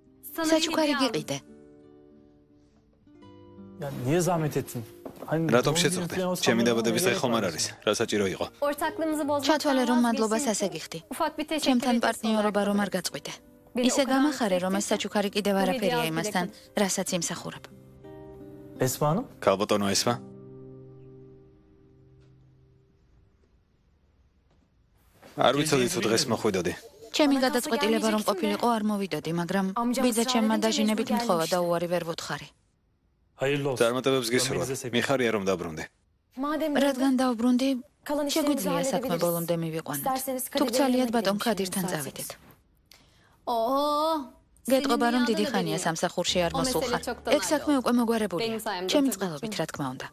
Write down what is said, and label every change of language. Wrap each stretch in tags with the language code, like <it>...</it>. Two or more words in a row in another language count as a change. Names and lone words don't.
<ka>საჩუქარი გიყიდე.</ka> <tr>Ya niye zahmet ettin? Hani</tr> <ka>რატომ შეწუხდე? ჩემი დაბადების დღე ხომ არ არის? რა საჭირო იყო? ჩათვალე რომ მადლობას ასე გიხდი. ჩემთან პარტნიორობა რომ არ გაწყვიტე. ისე გამახარე რომ ეს საჩუქარი კიდევ არაფერია იმასთან, რასაც იმსახურებ.</ka> <tr>Esma Hanım?</tr> <ka>ქალბატონო ესმა? არ ვიცოდი თუ დღეს მოხვიდოდი. ჩემი გადაწყვეტილება რომ ყოფილიყო არ მოვიდოდი, მაგრამ ბიძა ჩემმა დაჟინებით მთხოვა და უარი ვერ ვუთხარი.</ka> <tr>Hayırlı olsun.</tr> <ka>წარმატებებს გისურვებ. მიხარია რომ დაბრუნდი. რადგან დავბრუნდი, შეგვიძლია საქმე ბოლომდე მივიყვანოთ. თუ გცალიათ ბატონ ქადირთან წავიდეთ. გეტყობა რომ დიდი ხანია სამსახურში არ მოსულხარ. ეგ საქმე უკვე მოგვარებულია. ჩემი წყალობით რა თქმა უნდა.</ka>